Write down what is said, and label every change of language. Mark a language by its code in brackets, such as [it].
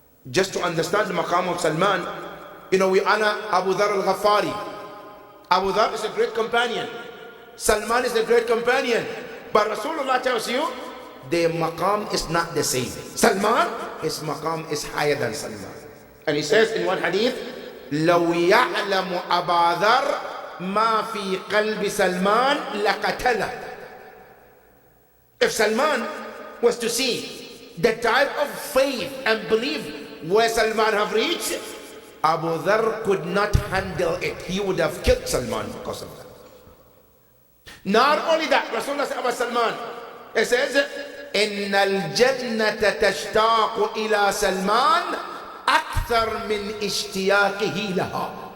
[en] Just to understand the maqam of Salman, you know, we honor Abu Dharr al-Ghafari. Abu Dharr is a great companion. Salman is a great companion. But Rasulullah tells you, their maqam is not the same. Salman, his maqam is higher than Salman. And he says in one hadith, [ar] لَوْ يَعْلَمُ أَبَا ذَرْ مَا فِي قَلْبِ سَلْمَانَ لَقَتَلَهُ. [en] If Salman was to see the type of faith and belief where Salman have reached, Abu Dharr could not handle it. He would have killed Salman because of that. Not only that, Rasulullah said about Salman, he says, [ar] إِنَّ الْجَنَّةَ تَشْتَاقُ إِلَى سَلْمَانَ أَكْثَرْ مِنْ إِشْتِيَاقِهِ لَهَا.